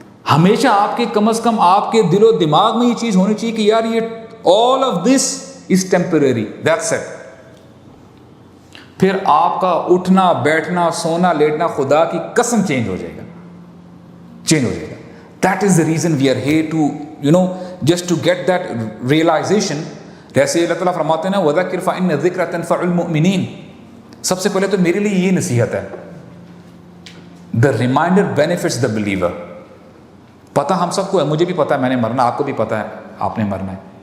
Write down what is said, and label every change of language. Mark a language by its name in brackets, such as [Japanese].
[Urdu] ہمیشہ آپ کے کم از کم آپ کے دل و دماغ میں یہ چیز ہونی چاہیے کہ یار یہ [English] all of this is temporary, that's it. [Urdu] پھر آپ کا اٹھنا بیٹھنا سونا لیٹنا خدا کی قسم چینج ہو جائے گا, چینج ہو جائے گا. [English] That is the reason we are here to, just to get that realization. [Urdu] جیسے اللہ تعالیٰ فرماتے ہیں نا [Arabic] وَذَكِّرْ فَإِنَّ الذِّكْرَ تَنْفَعُ الْمُؤْمِنِينَ. [Urdu] سب سے پہلے تو میرے لیے یہ نصیحت ہے, [English] the reminder benefits the believer. [Urdu] پتہ ہم سب کو ہے, مجھے بھی پتہ ہے میں نے مرنا, آپ کو بھی پتہ ہے آپ نے مرنا ہے.